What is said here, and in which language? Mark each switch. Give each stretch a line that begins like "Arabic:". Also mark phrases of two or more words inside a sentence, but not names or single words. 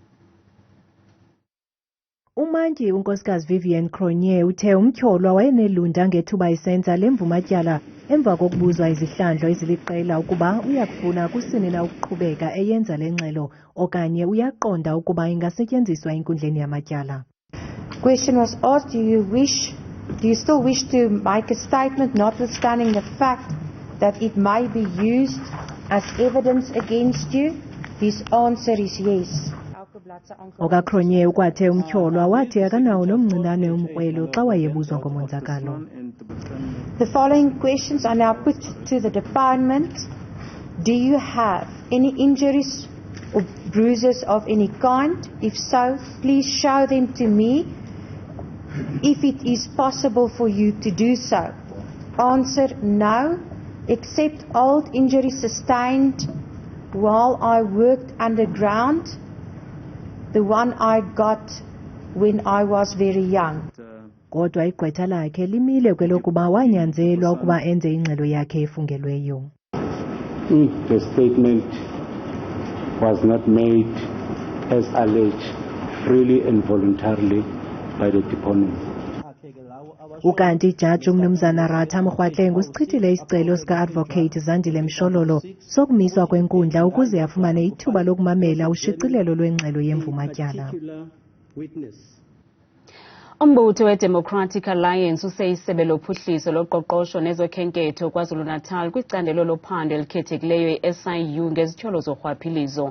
Xhosa: Umantyi unkosikazi Vivian Cronje uthe umtyholwa wayenelunda ngethuba isenza lemvumatyala emva kokubuzwa izihlandlo eziliqela ukuba uyakufuna kusini na ukuqhubeka eyenza le ngxelo okanye uyaqonda ukuba ingasetyenziswa enkundleni yamatyala.
English: Question was asked, do you still wish to make a statement notwithstanding the fact that it may be used as evidence against you? His answer is yes.
Xhosa: Okakronye ukwathe umtyholwa wathi akanawo nomncinane umkrwelo xa wayebuzwa ngomonzakalo.
English: The following questions are now put to the department. Do you have any injuries or bruises of any kind? If so, please show them to me if it is possible for you to do so. Answer, no, except old injuries sustained while I worked underground. The one I got when I was very young.
Xhosa: Kodwa igqwetha lakhe limile kwelokuba wanyanzelwa ukuba enze ingxelo yakhe efungelweyo.
English: The statement was not made as alleged freely and voluntarily by the deponent.
Xhosa: Ukanti ijaji umnumzana Ratha Mrhwatleng usichithile isicelo sika-advocate Zandile Mshololo sokumiswa kwenkundla ukuze afumane ithuba lokumamela ushicilelo lwengxelo yemvumatyala. Umbutho we-Democratic Alliance useyisebe lophuhliso loqoqosho nezokhenketho KwaZulu Natal kwicandelo lophando elikhethekileyo i-SIU ngezityholo zorhwaphilizo.